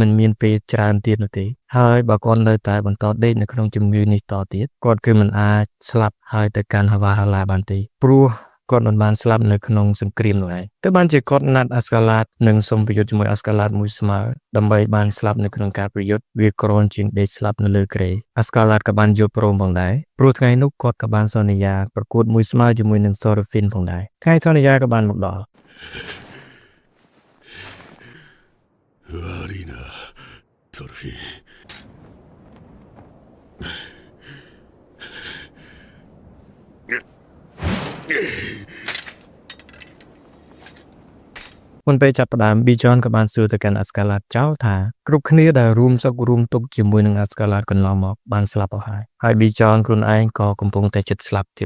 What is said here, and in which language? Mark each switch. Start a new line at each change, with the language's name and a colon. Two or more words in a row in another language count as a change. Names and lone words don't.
Khmer: មិនមានពេលច្រើនទៀតនោះទេហើយបើគាត់នៅតែបន្តដេកនៅក្នុងជំងឺនេះតទៀតគាត់គឺមិនអាចស្លាប់ហើយទៅកាន់ហាវ៉ាហាឡាបានទេព្រោះគាត់មិនបានស្លាប់នៅក្នុងសង្គ្រាមនោះឯងតែបានជាគាត់ណាត់អាស្កាឡាតនិងសុំប្រយុទ្ធជាមួយអាស្កាឡាតមួយស្មើដើម្បីបានស្លាប់នៅក្នុងការប្រយុទ្ធវាក្រនជាងដេកស្លាប់នៅលើគ្រែអាស្កាឡាតក៏បានយល់ព្រមផងដែរព្រោះថ្ងៃនោះគាត់ក៏បានសន្យាប្រកួតមួយស្មើជាមួយនឹង Sorafin ផងដែរថ្ងៃសន្យាក៏បានមកដល់
Japanese: 悪いなトロフィー
Khmer: មុនពេលចាប់ផ្ដើម Bijon ក៏បានសួរទៅកាន់ Askalat ចោលថាគ្រប់គ្នាដែលរួមសុខរួមទុក្ខជាមួយនឹង Askalat កន្លងមកបានស្លាប់អស់ហើយ Bijon ខ្លួនឯងក៏កំពុងតែជិតស្លាប់ទៀត